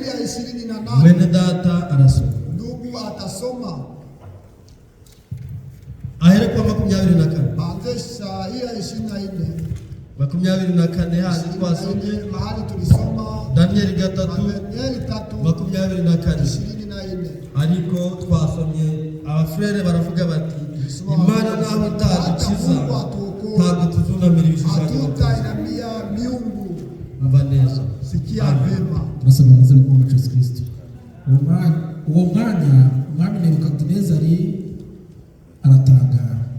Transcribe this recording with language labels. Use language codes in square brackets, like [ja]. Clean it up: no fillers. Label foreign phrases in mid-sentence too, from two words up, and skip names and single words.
[rw] 28 mwene data arasoma. [sw] ndugu atasoma Ahere kwa 24. maanzisha ya 24 24 hadi twasomye mahali tulisoma Danieli 3 Danieli 3 24. 24 [rw] Ariko twasomye abafrere baravuga bati Imana naho itadukiza ntabwo tuzunamira ibishushanyo. [sw] hatutainamia miungu. [rw] Umva neza. [sw] Sikia vema. [rw] Turasaba amaze mu Yesu Kristo. Uwo mwanya umwami Nebukadinezari aratangara.